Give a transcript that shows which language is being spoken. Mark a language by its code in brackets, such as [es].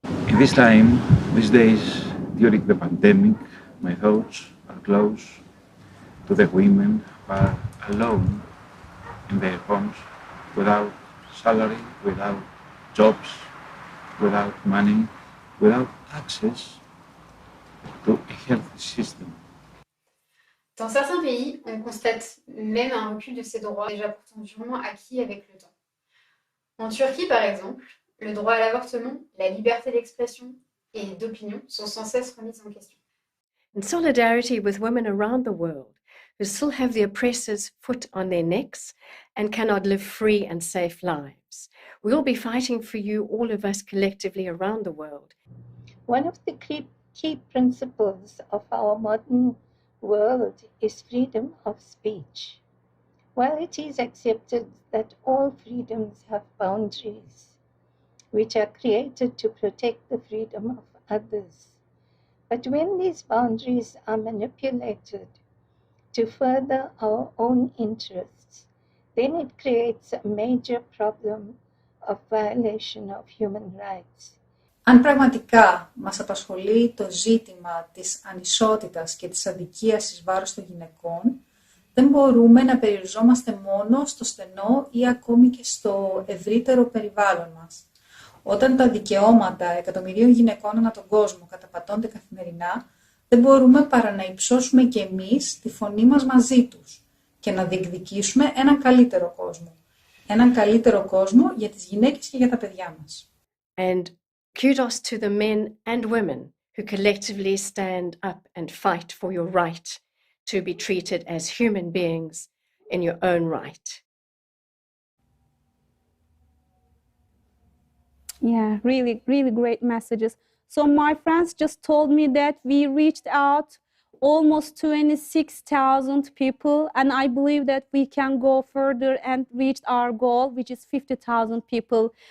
[en] In this time, these days, during the pandemic, my thoughts are close to the women who are alone in their homes, without salary, without jobs, without money, without access to a healthy system. [fr] Dans certains pays, on constate même un recul de ces droits déjà pourtant durement acquis avec le temps. En Turquie, par exemple, le droit à l'avortement, la liberté d'expression et d'opinion sont sans cesse remises en question. [en] In solidarity with women around the world who still have the oppressor's foot on their necks and cannot live free and safe lives. We will be fighting for you, all of us collectively around the world. One of the key principles of our modern world is freedom of speech. While it is accepted that all freedoms have boundaries, which are created to protect the freedom of others, but when these boundaries are manipulated to further our own interests, then it creates a major problem of violation of human rights. [el] Αν πραγματικά μας απασχολεί το ζήτημα της ανισότητας και της αδικίας εις βάρος των γυναικών, δεν μπορούμε να περιοριζόμαστε μόνο στο στενό ή ακόμη και στο ευρύτερο περιβάλλον μας. Όταν τα δικαιώματα εκατομμυρίων γυναικών ανά τον κόσμο καταπατώνται καθημερινά, δεν μπορούμε παρά να υψώσουμε και εμείς τη φωνή μας μαζί τους και να διεκδικήσουμε έναν καλύτερο κόσμο. Έναν καλύτερο κόσμο για τις γυναίκες και για τα παιδιά μας. [en] And kudos to the men and women who collectively stand up and fight for your right to be treated as human beings in your own right. Yeah, really, really great messages. So my friends just told me that we reached out almost 26,000 people, and I believe that we can go further and reach our goal, which is 50,000 people.